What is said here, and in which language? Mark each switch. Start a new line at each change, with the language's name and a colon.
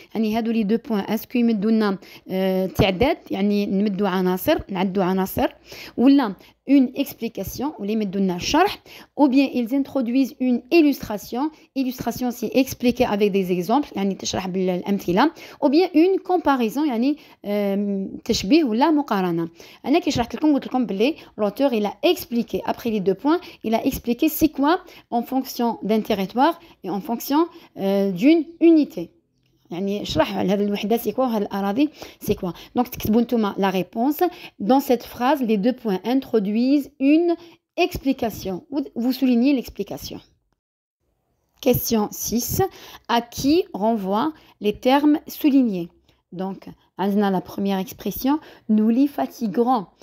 French: Les 2 points, est-ce qu'ils mettent تعداد
Arabic: يعني نمدوا عناصر نعدوا عناصر
French: ولا une explication ou les mettent شرح ou bien ils introduisent une illustration c'est expliquer avec des exemples
Arabic: يعني تشرح بالأمثلة
French: ou bien une comparaison
Arabic: يعني تشبيه ولا مقارنة. أنا كي شرحت لكم قلت لكم بلي
French: l'auteur il a expliqué après les 2 points il a expliqué c'est quoi en fonction d'un territoire et en fonction d'une unité.
Arabic: يعني شرح هذه الوحدة
French: c'est quoi
Arabic: وهذه الأراضي c'est quoi.
French: Donc
Arabic: تكتبوا نتوما
French: la réponse. Dans cette phrase les 2 points introduisent une explication. Vous soulignez l'explication. Question 6. À qui renvoient les termes soulignés?
Arabic: Donc عندنا
French: la première expression nous les fatiguerons.